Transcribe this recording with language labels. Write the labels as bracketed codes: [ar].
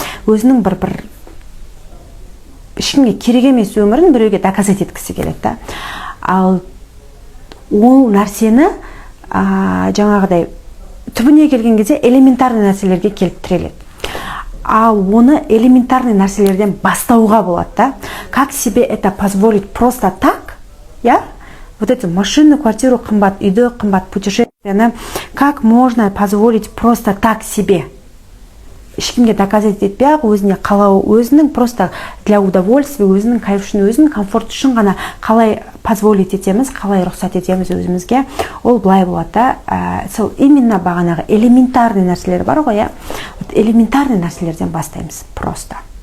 [kk] Өзінің бір ешкімге керек емес өмірін біреуге доказать еткісі келеді да. Ал ол нәрсені жаңағыдай түбіне келген кезде элементарный нәрселерге келіп тіреледі. Ал оны элементарный нәрселерден бастауға болады да. [ru] Как себе это позволить просто так, я? Вот эту машину, квартиру [kk] қымбат, үйді қымбат, [ru] путешествияны как можно позволить просто так себе? [kk] Ешкімге доказать етпей ақ, өзіне қалау, өзінің [ru] просто для удовольствия, [kk] өзінің кайф үшін, өзінің комфорт үшін ғана қалай позволить етеміз, қалай рұқсат етеміз өзімізге, ол былай болады да. Сол именно бағанағы элементарный нәрселер бар ғой, вот элементарный нәрселерден бастаймыз просто.